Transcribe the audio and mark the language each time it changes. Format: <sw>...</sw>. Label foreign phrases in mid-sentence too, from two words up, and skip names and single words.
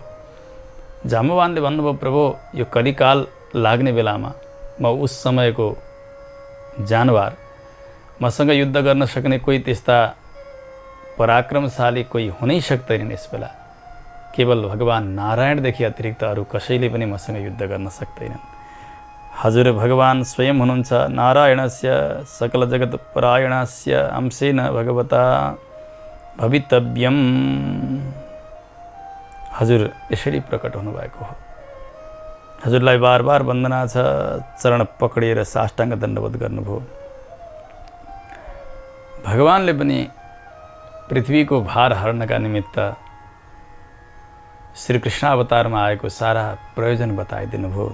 <ne>जाम्बवानले भन्नुभयो, प्रभु, यो कलिकाल लाग्ने बेलामा म उस समयको जानवर, मसँग युद्ध गर्न सक्ने कोही त्यस्ता पराक्रमशाली कोही हुनै सक्दैनन्। यस बेला केवल भगवान नारायणदेखि अतिरिक्त अरू कसैले पनि मसँग युद्ध गर्न सक्दैनन्। हजुर भगवान स्वयं हुनुहुन्छ।</ne> <sa>नारायणस्य सकल जगत परायणस्य अंशेन भगवता भवितव्यम।</sa> <ne>हजुर यसरी प्रकट हुनुभएको हो। हजुरलाई बार बार वन्दना छ। चरण पक्रिएर साष्टाङ्ग दण्डवत गर्नुभयो। भगवानले पनि पृथ्वीको भार हर्नका निमित्त श्री कृष्ण अवतारमा आएको सारा प्रयोजन बताइदिनु भयो।</ne>